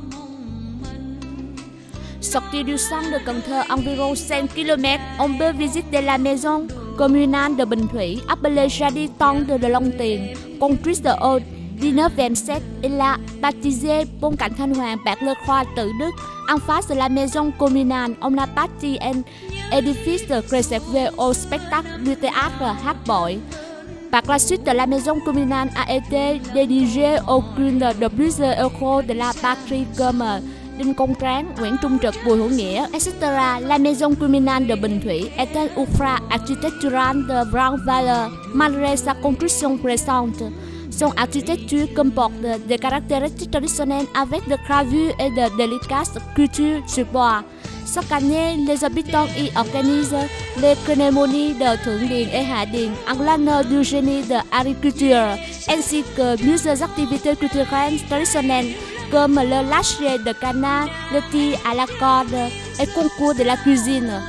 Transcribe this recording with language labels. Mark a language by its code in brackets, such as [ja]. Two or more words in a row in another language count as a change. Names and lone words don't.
[fr] Sorti du centre de Cần Thơ environ 5 km, on peut visiter la maison communale de Bình Thủy, appelée Jardin Tendre de Long Tiền, construite au 1927 et la baptisée Pont Cảnh Thanh Hoàng par le roi Tự Đức. En face de la maison communale, on a bâti un édifice réservé au spectacle du théâtre Hát Bội. Par la suite, la maison communale a été dédigée au coût de plusieurs euros de la patrie comme Đinh Công Tráng, Nguyễn Trung Trực, Bùi Hữu Nghĩa, etc. La maison communale de Bình Thủy est un oeuvre architectural de grande valeur, malgré sa construction récente. Son architecture comporte des caractéristiques traditionnelles avec des gravures et de délicates sculptures sur bois. Chaque année, les habitants y organisent les cérémonies de Thượng Điền et Hạ Điền en l'honneur du génie de l'agriculture, ainsi que plusieurs activités culturelles traditionnelles comme le lâcher de canard, le tir à la corde et concours de la cuisine.